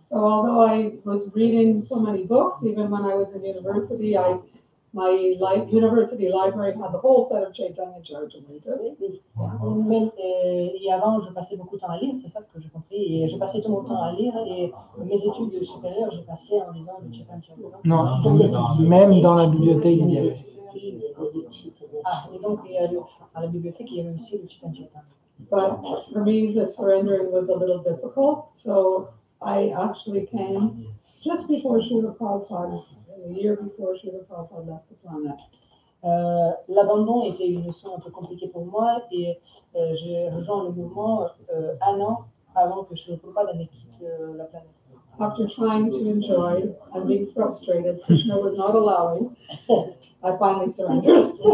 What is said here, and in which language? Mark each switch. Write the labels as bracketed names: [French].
[English] So although I was reading so many books, even when I was in university, my university library had the whole set of Chaitanya Charitamritas. [French] Et avant, je passais beaucoup de temps à lire, c'est ça ce que j'ai compris. Et je passais tout mon temps à lire et mes études supérieures, j'ai passé en lisant le Chaitanya Charitamrita. Non, même dans la bibliothèque, il y avait. Ah, et donc à la bibliothèque, il y avait aussi le Chaitanya Charitamrita. [English] But for me, the surrendering was a little difficult. So I actually came just before Srila Prabhupada, a year before Srila Prabhupada left the planet. [French] L'abandon était une notion un peu compliquée pour moi et j'ai rejoint le mouvement un an avant que Srila Prabhupada ne quitte la planète. [English] After trying to enjoy and being frustrated, Krishna was not allowing, I finally surrendered.